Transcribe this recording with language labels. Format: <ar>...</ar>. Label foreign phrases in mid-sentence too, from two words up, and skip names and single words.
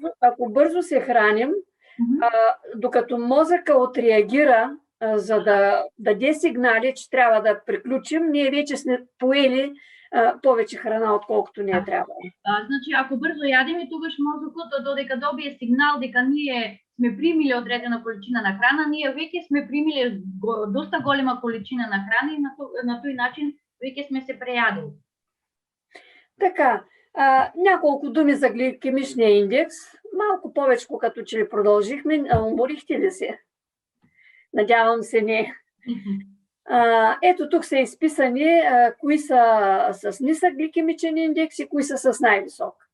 <bg>Ако бързо се храним, докато мозъка отреагира, за да даде сигнали, че трябва да приключим, ние вече сме поели повече храна, отколкото не е трябвало.</bg> <mk>Значи, ако бързо ядеме, тогаш мозъкът, додека добие сигнал дека ние сме примили одредена количина на храна, ние веќе сме примили доста голема количина на храна и на тој начин веќе сме се преядели.</mk> <bg>Така, няколко думи за гликемичния индекс. Малко повече, като че ли продължихме. Уморихте ли се? Надявам се не. Ето тук са изписани кои са с нисък гликемичен индекс и кои са с най-висок.</bg>